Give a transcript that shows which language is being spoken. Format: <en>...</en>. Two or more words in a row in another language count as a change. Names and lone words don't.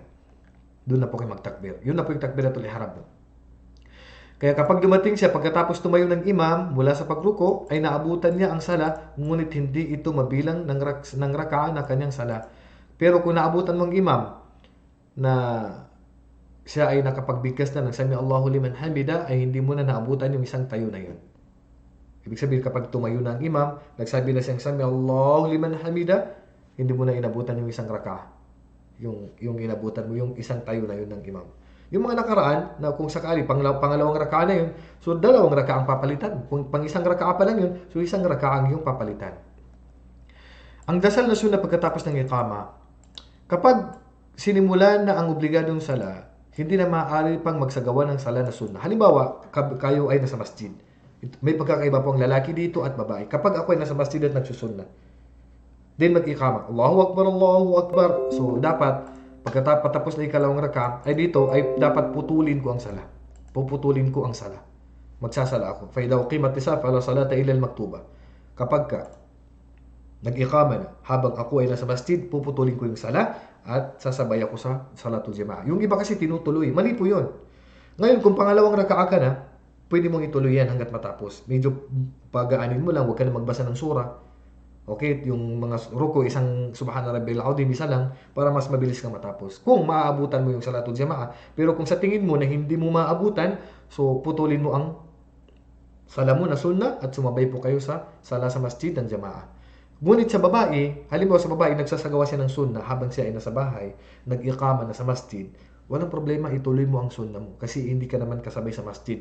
<tl>Doon na po kayo magtakbir. Yun na po yung</tl> <ar>تكبيرة الإحرام</ar> <tl>mo. Kaya kapag dumating siya, pagkatapos tumayo ng imam mula sa pagruko, ay naabutan niya ang sala, ngunit hindi ito mabilang ng raka'a na kanyang sala. Pero kung naabutan mong imam na siya ay nakapagbigkas na ng</tl> <ar>سمع الله لمن حمده,</ar> <tl>ay hindi mo na naabutan yung isang tayo na yun. Ibig sabihin, kapag tumayo na ang imam, nagsabi na siyang</tl> <ar>سمع الله لمن حمده,</ar> <tl>hindi mo na inabutan yung isang raka'a. Yung inabutan mo, yung isang tayo na yun ng imam. Yung mga nakaraan, na kung sakali, pangalawang raka'a na yun, so 2 raka'a ang papalitan. Kung pang isang raka'a pa lang yun, so 1 raka'a ang yung papalitan. Ang dasal na sunna pagkatapos ng iqama, kapag sinimulan na ang obligadong sala, hindi na maaari pang magsagawa ng sala na sunna. Halimbawa, kayo ay nasa masjid. May pagkakaiba po ang lalaki dito at babae. Kapag ako ay nasa masjid at nagsusunna, then mag-iqama,</tl> <ar>الله أكبر، الله أكبر.</ar> <tl>So, dapat, pagkatapos na ikalawang raka, ay dito, ay dapat putulin ko ang sala. Puputulin ko ang sala. Magsasala ako.</tl> <ar>فَإِذَا أُقِيمَتِ الصَّلَاةُ فَلَا صَلَاةَ إِلَّا الْمَكْتُوبَةَ.</ar> <tl>Kapag ka, nag-iqama na, habang ako ay nasa masjid, puputulin ko yung sala, at sasabay ako sa</tl> <ar>صلاة الجماعة.</ar> <tl>Yung iba kasi tinutuloy. Mali po yun. Ngayon, kung pangalawang raka'a ka na, pwede mong ituloy yan hanggat matapos. Medyo pagaanin mo lang, huwag ka na magbasa ng surah. Okay, yung mga ruko, isang</tl> <ar>سبحان ربي العظيم,</ar> <tl>isa lang, para mas mabilis kang matapos. Kung maaabutan mo yung</tl> <ar>صلاة الجماعة,</ar> <tl>pero kung sa tingin mo na hindi mo maabutan, so putulin mo ang sala mo na sunna at sumabay po kayo sa sala sa masjid ng jamaa. Ngunit sa babae, halimbawa sa babae, nagsasagawa siya ng sunna habang siya ay nasa bahay, nag-iqama na sa masjid, walang problema, ituloy mo ang sunna mo kasi hindi ka naman kasabay sa masjid.</tl>